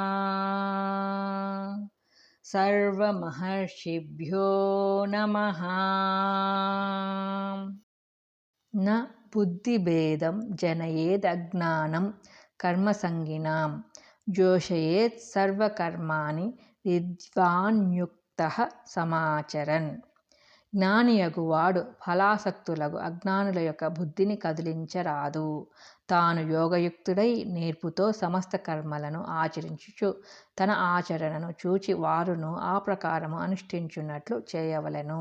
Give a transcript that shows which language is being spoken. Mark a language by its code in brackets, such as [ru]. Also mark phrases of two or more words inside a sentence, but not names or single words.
[sa] सर्वमहर्षिभ्यो नमः। न बुद्धिभेदं जनयेदज्ञानं कर्मसङ्गिनां जोषयेत् सर्वकर्माणि విద్వాన్యుక్తః సమాచరన్. [te] జ్ఞానియగువాడు ఫలాసక్తులకు అజ్ఞానుల యొక్క బుద్ధిని కదిలించరాదు. తాను యోగయుక్తుడై నేర్పుతో సమస్త కర్మలను ఆచరించుచు తన ఆచరణను చూచి వారును ఆ ప్రకారము అనుష్ఠించున్నట్లు చేయవలెను.